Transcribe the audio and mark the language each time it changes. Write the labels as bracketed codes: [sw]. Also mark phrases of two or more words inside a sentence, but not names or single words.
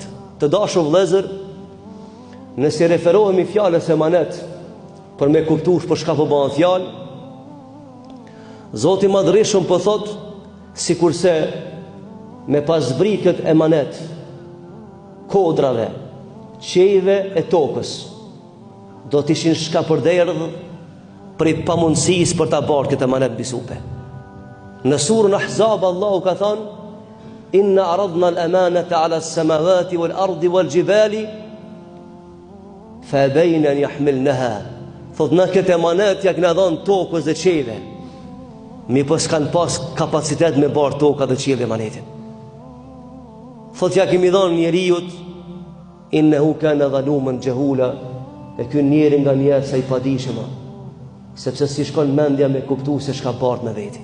[sq] Të dashur vëllezër, nëse referohemi fjalës emanet për me kuptuar për çka po bëhen fjalë, Zoti i Madhërisht po thot, sikurse me pas zbrit këtë emanet kodrave, qejve e tokës, do të ishin shkapërderdh për pamundësisë për ta bërë këtë emanet mbi supe. Në surën Ahzab Allahu ka thënë: [ar] إنا عرضنا الأمانة على السماوات والأرض والجبال فأبين أن يحملنها. [sq] Thot në këtë emanet ja kena dhënë tokës dhe qejve, mi po s'kan pas kapacitet me bërë toka dhe qejve emanetin. Thot ja kemi dhënë njeriut, [ar] إنه كان ظلوما جهولا, [sq] e ky njeri nga njerëz sa i padijshëm, sepse si shkon mendja me kuptu se çka bart me veti.